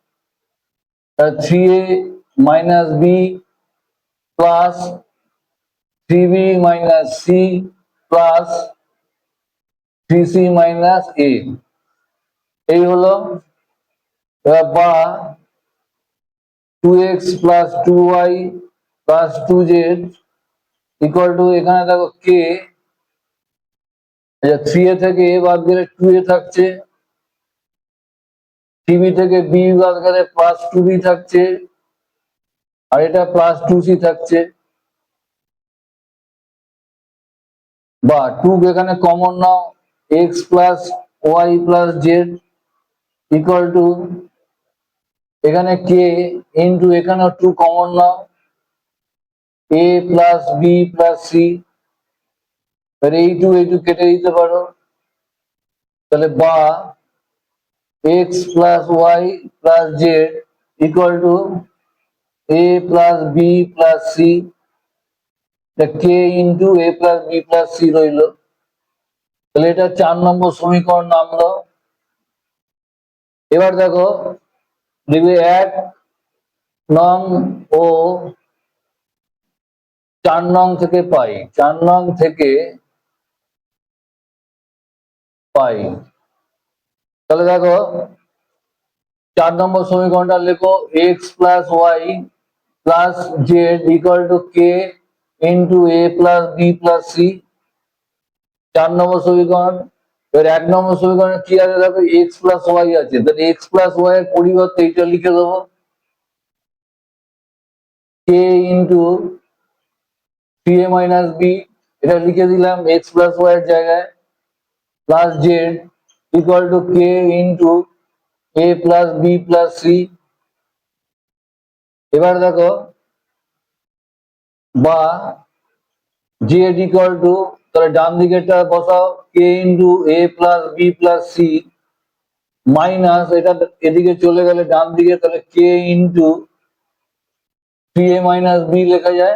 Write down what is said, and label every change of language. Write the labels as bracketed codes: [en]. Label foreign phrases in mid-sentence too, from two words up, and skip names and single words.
[en] 3a minus b প্লাস 3b minus c প্লাস 3c minus a, [bn] এই হলো। এবার বা [en] 2x plus 2y plus 2z equal to [bn] এখানে দেখো k, 3a থেকে a বাদ গেলে 2a থাকছে, 3b থেকে b বাদ গেলে প্লাস 2b থাকছে, আর এটা প্লাস 2c থাকছে। বা 2 এখানে কমন নাও, [en] x plus y plus z equal to [bn] এখানে [en] k into [bn] এখানে 2 কমন নাও, [en] a plus b plus c, [bn] এই 2 কেটে দিতে পারো, তাহলে বা [en] x plus y plus z equal to a plus b plus c, k into a plus b plus c রইল। [bn] তাহলে এটা 4 নম্বর সমীকরণ নামলো। এবার দেখো দেখবে 1 নং ও 4 নং থেকে পাই, 4 নং থেকে পাই। তাহলে দেখো 4 নম্বর সমীকরণটা লেখো [en] x plus y plus z equal to k into a plus b plus c, [bn] 4 নম্বর সমীকরণ। এবার 1 নম্বর সমীকরণে কি আছে দেখো, [en] x plus y [bn] আছে, তাহলে [en] x plus y [bn] এর পরিবর্তে এটা লিখে দেবো [en] k into 3a minus b, [bn] এটা লিখে দিলাম [en] x plus y [bn] এর জায়গায়, প্লাস [en] z equal to k into a plus b plus c। [bn] এবার দেখো বা [en] z equal to, [bn] তাহলে ডান দিকেরটা বসাও, [en] k into a plus b plus c মাইনাস [bn] এটা এদিকে চলে গেলে ডান দিকে, তাহলে [en] k into 3a minus b [bn] লেখা যায়।